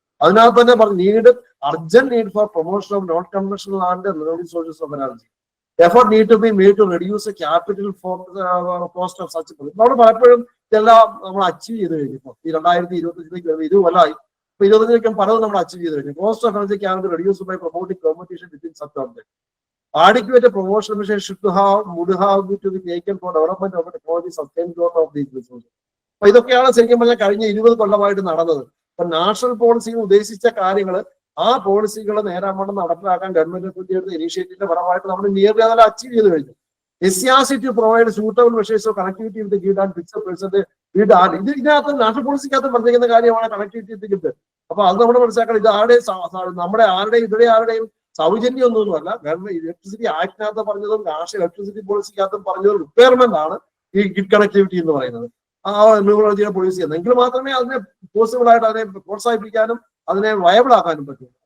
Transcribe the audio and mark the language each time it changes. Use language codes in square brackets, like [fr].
[ml] അതിനകത്ത് തന്നെ പറഞ്ഞു [en] Urgent need for promotion of non conventional and renewable sources of energy. Effort need to be made to reduce capital for cost of such. [ml] നമ്മൾ പലപ്പോഴും ഇതെല്ലാം നമ്മൾ achieve ചെയ്ത് കഴിഞ്ഞു. ഈ 2025 ഇത് കൊല്ലമായി. ഇപ്പൊ 25 പലതും നമ്മൾ അച്ചീവ് ചെയ്ത് കഴിഞ്ഞു. [en] Cost of energy can be reduced by promoting competition between such objects. Adequate promotion measures would have to be taken for development of technology sustained growth of these resources. [ml] അപ്പൊ ഇതൊക്കെയാണ് ശരിക്കും പറഞ്ഞാൽ കഴിഞ്ഞ 20 കൊല്ലമായിട്ട് നടന്നത്. അപ്പൊ നാഷണൽ പോളിസിയിൽ ഉദ്ദേശിച്ച കാര്യങ്ങൾ ആ പോളിസികൾ നേരാവണ്ണം നടപ്പിലാക്കാൻ ഗവൺമെന്റ് എടുത്ത ഇനീഷ്യേറ്റീവിന്റെ ഫലമായിട്ട് നമ്മൾ നിയർലി അതെല്ലാം അച്ചീവ് ചെയ്ത് കഴിഞ്ഞു. [en] SCRC to provide suitable measures of connectivity with the grid and fixed percentage grid ആണ്. [ml] ഇതിനകത്ത് നാഷണൽ പോളിസിക്കകത്ത് പറഞ്ഞിരിക്കുന്ന കാര്യമാണ് കണക്ടിവിറ്റി വിത്ത് grid. അപ്പൊ അത് നമ്മൾ മനസ്സിലാക്കണം. ഇത് നമ്മുടെ ആരുടെയും സൗജന്യമൊന്നുമല്ല. ഗവൺമെന്റ് ഇലക്ട്രിസിറ്റി ആക്ടിനകത്ത് പറഞ്ഞതും നാഷണൽ ഇലക്ട്രിസിറ്റി പോളിസിക്കകത്തും പറഞ്ഞതും റിക്വയർമെന്റ് ആണ് ഈ ഗ്രിഡ് കണക്ടിവിറ്റി എന്ന് പറയുന്നത്. ആ റിന്യൂവബിൾ എനർജിയെ പ്രൊഡ്യൂസ് ചെയ്യുന്നത് എങ്കിൽ മാത്രമേ അതിനെ പോസിബിൾ ആയിട്ട് അതിനെ പ്രോത്സാഹിപ്പിക്കാനും അതിനെ വയബിൾ ആക്കാനും പറ്റും.